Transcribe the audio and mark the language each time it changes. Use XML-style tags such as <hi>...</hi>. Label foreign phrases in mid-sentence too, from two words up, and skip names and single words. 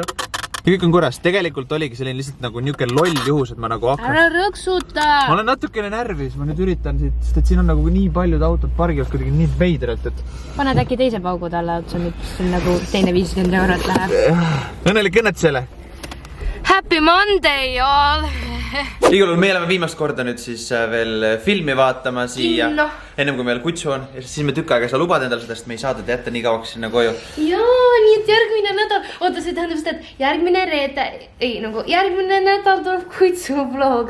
<et>Ja kõik on korras. Tegelikult oligi selline lihtsalt nagu niuke loll juhus, et ma nagu hakkan... Ära rõksuta! Ma olen natukene närvis, ma nüüd üritan siit, sest et siin on nagu nii paljud autod pargivad kuidagi nii veidralt, et... Paned äkki teise paugu talle otsa nüüd, siin nagu teine 50 eurot läheb. Õnnelik õnnetusele!</et> <en>Happy Monday, y'all!</en> <et>Igal juhul me oleme viimast korda nüüd siis veel filmi vaatama siia. Kinno. Ennem kui meil kutsu on. Ja siis me tükk aega saa lubada endale seda, sest me ei saa teda jätta nii kauaks sinna koju. Jaa, nii et järgmine nädal... Oota, see tähendab seda, et järgmine reede... Ei, nagu järgmine nädal tuleb kutsuvlog.</et>